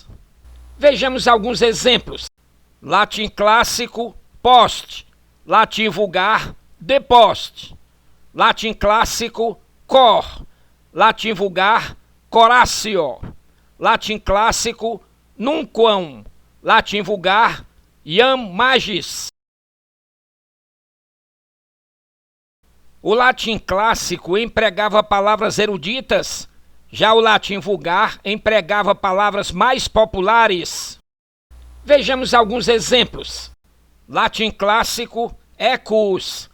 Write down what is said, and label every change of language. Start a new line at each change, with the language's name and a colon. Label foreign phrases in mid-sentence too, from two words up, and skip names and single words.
Portuguese: Vejamos alguns exemplos. Latim clássico, post. Latim vulgar, depost. Latim clássico, cor. Latim vulgar, coratio. Latim clássico, nunquam. Latim vulgar,
Latin: iam magis.
Portuguese: O latim clássico empregava palavras eruditas, já o latim vulgar empregava palavras mais populares. Vejamos alguns exemplos. Latim clássico, equus.